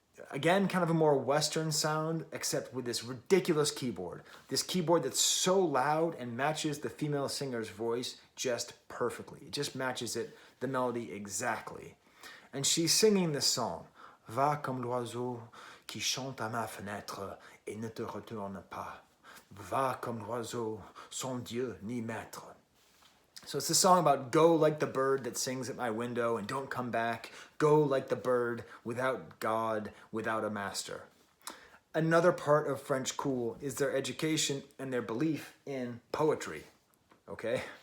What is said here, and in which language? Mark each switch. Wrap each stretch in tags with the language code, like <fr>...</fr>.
<en>Again, kind of a more Western sound, except with this ridiculous keyboard. This keyboard that's so loud and matches the female singer's voice just perfectly. It just matches it, the melody exactly. And she's singing this song.</en> <fr>Va comme l'oiseau qui chante à ma fenêtre et ne te retourne pas. Va comme l'oiseau, sans Dieu ni maître.</fr> <en>So it's a song about go like the bird that sings at my window and don't come back. Go like the bird without God, without a master. Another part of French cool is their education and their belief in poetry. Okay?</en>